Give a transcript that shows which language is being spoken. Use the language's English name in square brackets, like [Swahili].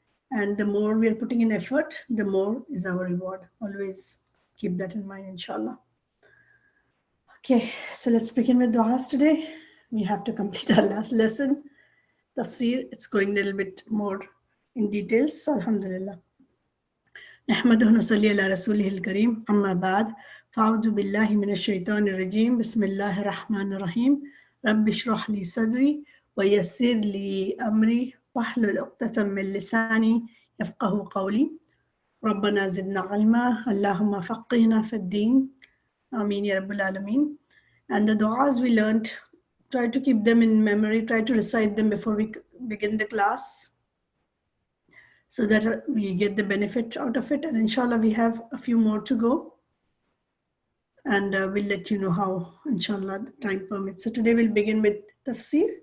[English] And the more we are putting in effort, the more is our reward. Always keep that in mind, inshallah. Okay, so let's begin with du'as today. We have to complete our last lesson. Tafseer, it's going a little bit more in details. So, alhamdulillah. [Arabic] نحمده ونصلي على رسوله الكريم أما بعد فأعوذ بالله من الشيطان الرجيم بسم الله الرحمن الرحيم رب اشرح لي صدري ويسر لي أمري واحلل عقدة من لساني يفقه قولي ربنا زدنا علما اللهم فقهنا في الدين آمين يا رب العالمين. [English] And the du'as we learned, try to keep them in memory, try to recite them before we begin the class, so that we get the benefit out of it. And inshallah, we have a few more to go. And we'll let you know how, inshallah, the time permits. So today we'll begin with Tafseer.